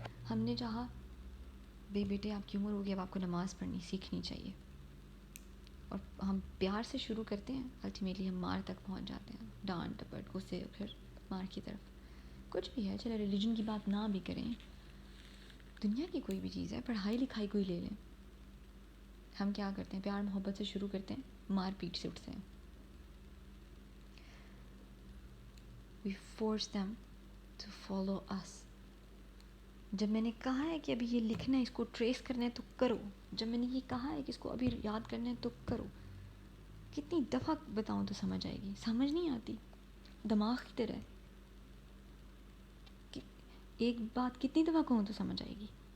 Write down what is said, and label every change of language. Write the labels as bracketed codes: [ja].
[ur] ہم نے چاہا بھائی بیٹے آپ کی عمر ہوگی، اب آپ کو نماز پڑھنی سیکھنی چاہیے، اور ہم پیار سے شروع کرتے ہیں، الٹیمیٹلی ہم مار تک پہنچ جاتے ہیں، ڈانٹ ڈپٹ غصے پھر مار کی طرف. کچھ بھی ہے، چلے ریلیجن کی بات نہ بھی کریں، دنیا کی کوئی بھی چیز ہے، پڑھائی لکھائی کوئی لے لیں. ہم کیا کرتے ہیں؟ پیار محبت سے شروع کرتے ہیں، مار پیٹ سے اٹھتے ہیں. [en] We force them to follow us. [ur] جب میں نے کہا ہے کہ ابھی یہ لکھنا ہے، اس کو ٹریس کرنا ہے تو کرو. جب میں نے یہ کہا ہے کہ اس کو ابھی یاد کرنا ہے تو کرو. کتنی دفعہ بتاؤں تو سمجھ آئے گی؟ سمجھ نہیں آتی. دماغ کی طرح کہ ایک بات کتنی دفعہ کہوں تو سمجھ آئے گی.